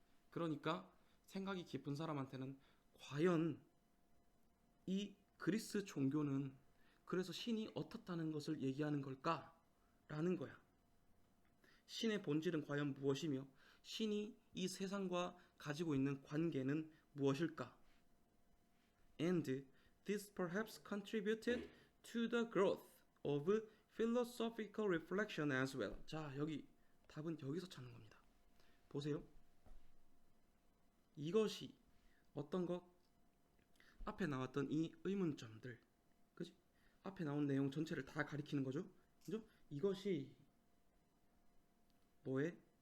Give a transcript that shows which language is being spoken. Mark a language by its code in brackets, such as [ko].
[ko] 그러니까 생각이 깊은 사람한테는 과연 이 그리스 종교는 그래서 신이 어떻다는 것을 얘기하는 걸까라는 거야. 신의 본질은 과연 무엇이며 신이 이 세상과 가지고 있는 관계는 무엇일까? [en] And this perhaps contributed to the growth of philosophical reflection as well. [ko] 자, 여기 답은 여기서 찾는 겁니다. 보세요. 이것이 어떤 것? 앞에 나왔던 이 의문점들, 그지? 앞에 나온 내용 전체를 다 가리키는 거죠. 그죠? 이것이 뭐에?